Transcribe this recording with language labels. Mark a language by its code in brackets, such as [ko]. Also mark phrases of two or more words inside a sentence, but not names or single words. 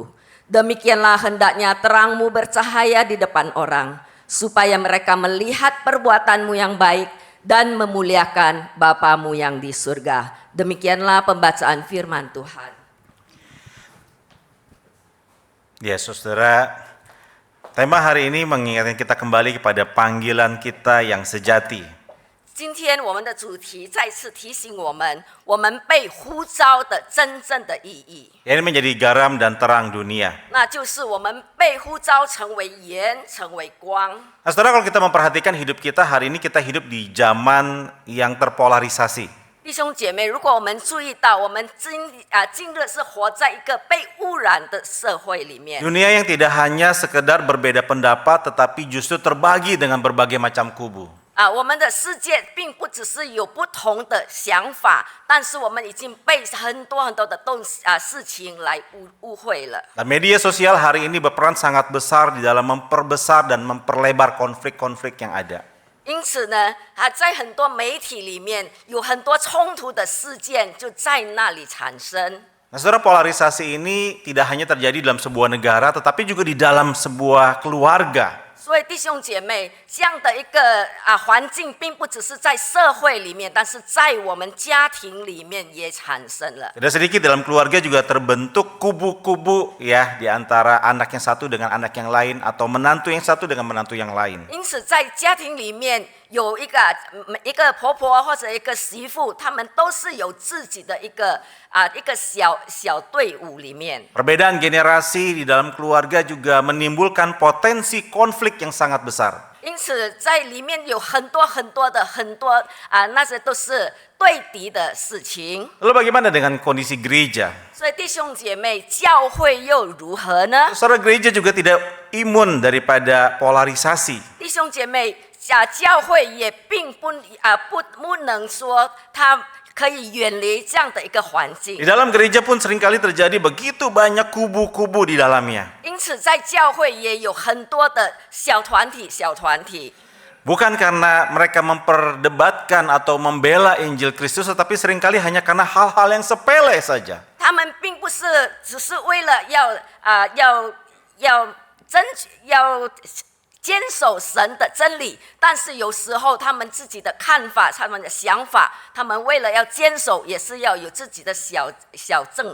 [id] Demikianlah hendaknya terangmu bercahaya di depan orang, supaya mereka melihat perbuatanmu yang baik dan memuliakan Bapamu yang di surga. Demikianlah pembacaan firman Tuhan. Ya saudara, tema hari ini mengingatkan kita kembali kepada panggilan kita yang sejati. [zh] 今天我们的主题再次提醒我们，我们被呼召的真正的意义。 [id] Ini menjadi garam dan terang dunia. [zh] 那就是我们被呼召成为盐，成为光。 [id] Nah, saudara, kalau kita memperhatikan hidup kita hari ini, kita hidup di zaman yang terpolarisasi. [zh] 弟兄姐妹，如果我们注意到，我们今日是活在一个被污染的社会里面。 [id] Dunia yang tidak hanya sekedar berbeda pendapat, tetapi justru terbagi dengan berbagai macam kubu. [zh] 我们的世界并不只是有不同的想法，但是我们已经被很多的事情来误会了。 [id] Dan media sosial hari ini berperan sangat besar di dalam memperbesar dan memperlebar konflik-konflik yang ada. [zh] 因此呢，在很多媒体里面有很多冲突的事件就在那里产生。 [id] Nah, saudara, polarisasi ini tidak hanya terjadi dalam sebuah negara, tetapi juga di dalam sebuah keluarga. [zh] 所以弟兄姐妹，这样的一个环境，并不只是在社会里面，但是在我们家庭里面也产生了。 [id] Tidak sedikit dalam keluarga juga terbentuk kubu-kubu ya, di antara anak yang satu dengan anak yang lain, atau menantu yang satu dengan menantu yang lain. [zh] 因此，在家庭里面有一个婆婆或者一个媳妇，他们都是有自己的一个小队伍里面。 [id] Perbedaan generasi di dalam keluarga juga menimbulkan potensi konflik yang sangat besar. [zh] 因此，在里面有很多那些都是对敌的事情。 [id] Lalu bagaimana dengan kondisi gereja? [zh] 所以弟兄姐妹，教会又如何呢？ [id] Saudara, gereja juga tidak imun daripada polarisasi. [zh] 弟兄姐妹，教会也并不能说它可以远离这样的一个环境。 [id] Di dalam gereja pun seringkali terjadi begitu banyak kubu-kubu di dalamnya. [zh] 因此，在教会也有很多的小团体。 [id] Bukan karena mereka memperdebatkan atau membela Injil Kristus, tetapi seringkali hanya karena hal-hal yang sepele saja. [zh] 他们并不是只是为了要坚守神的真理，但是有时候他们自己的看法、他们的想法，他们为了要坚守，也是要有自己的小阵营。